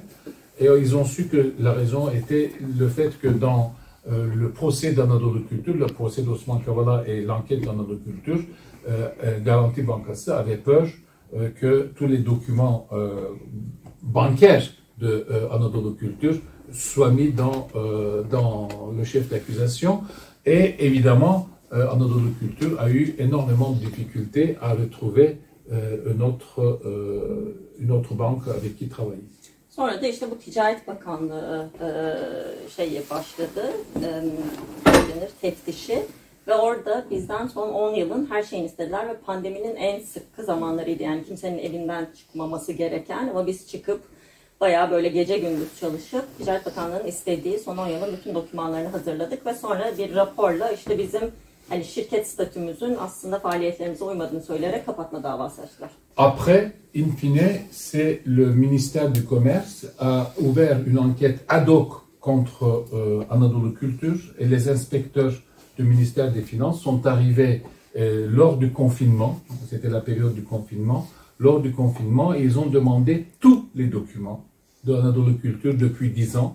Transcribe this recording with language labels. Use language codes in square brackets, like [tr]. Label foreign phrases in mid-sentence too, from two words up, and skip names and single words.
[fr] Et ils ont su que la raison était le fait que dans le procès d'Anadolu Culture, le procès d'Osman Kavala et l'enquête d'Anadolu Culture, Garanti Bankası avait peur que tous les documents bancaires de Anadolu Culture soient mis dans le chef d'accusation. Et évidemment, Anadolu Culture a eu énormément de difficultés à retrouver une autre banque avec qui travailler. [tr] Sonra da işte bu Ticaret Bakanlığı başladı, teftişi ve orada bizden son 10 yılın her şeyini istediler ve pandeminin en sıkı zamanlarıydı. Yani kimsenin evinden çıkmaması gereken ama biz çıkıp bayağı böyle gece gündüz çalışıp Ticaret Bakanlığı'nın istediği son 10 yılın bütün dokümanlarını hazırladık ve sonra bir raporla işte bizim hani şirket statümüzün aslında faaliyetlerimize uymadığını söyleyerek kapatma davası açtılar. [fr] Après, in fine, c'est le ministère du Commerce a ouvert une enquête ad hoc contre Anadolu Culture et les inspecteurs du ministère des Finances sont arrivés lors du confinement, c'était la période du confinement, lors du confinement, et ils ont demandé tous les documents de Anadolu Culture depuis 10 ans.